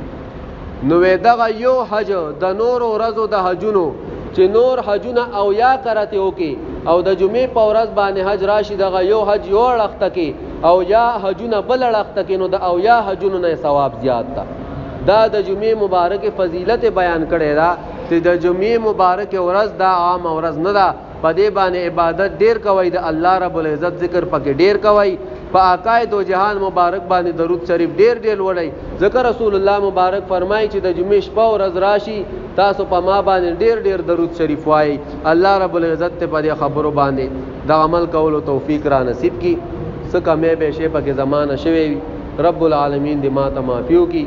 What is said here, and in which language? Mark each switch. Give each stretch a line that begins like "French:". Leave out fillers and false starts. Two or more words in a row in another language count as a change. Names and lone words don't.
Pashto: نو دغه یو حج د نورو ورځو د حجونو چې نور حجونه او یا کرته وکي او د جمعې په ورځ باندې حج راشي دغه یو حج یو لخته کې او یا حجونه بل لخته کې نو د او یا حجونو نه ثواب زیات ده. دا د جمعې مبارک فضیلت بیان کړی دا چې د جمعې مبارک ورځ دا عام ورځ نه ده. په دې باندې عبادت ډیر کوي د الله رب العزت ذکر پکې ډیر کوي. په آقای دو جهان مبارک باندې درود شریف ډیر ډیر وړي. ذکر رسول الله مبارک فرمایي چې د جمعې شپه ورځ راشي تاسو په ما باندې ډیر ډیر درود شریف وایي. الله رب العزت ته په دې خبرو باندې د عمل کولو توفیق را نصیب کی. څکه مې به شی پکې زمانہ شوي رب العالمین دې ما ته معافیو کی.